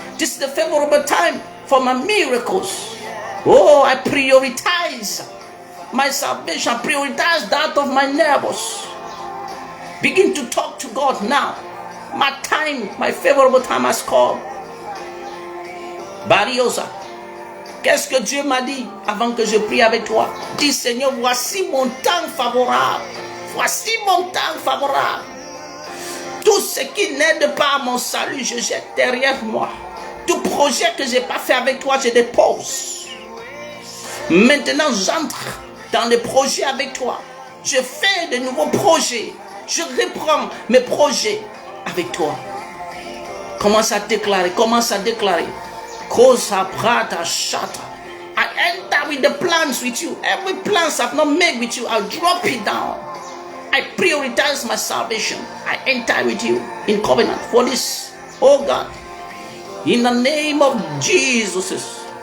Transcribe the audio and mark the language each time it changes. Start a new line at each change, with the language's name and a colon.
English: This is the favorable time for my miracles. Oh, I prioritize my salvation. I prioritize that of my neighbors. Begin to talk to God now. My time, my favorable time has come. Bariosa.
French: Qu'est-ce que Dieu m'a dit avant que je prie avec toi? Dis Seigneur, voici mon temps favorable. Voici mon temps favorable. Tout ce qui n'aide pas à mon salut, je jette derrière moi. Tout projet que je n'ai pas fait avec toi, je dépose. Maintenant, j'entre dans les projets avec toi. Je fais de nouveaux projets. Je reprends mes projets avec toi. Commence à déclarer, commence à déclarer. Cosa prata shata.
English: I enter with the plans with you. Every plans I've not made with you, I'll drop it down. I prioritize my salvation. I enter with you in covenant for this. Oh God, in the name of Jesus.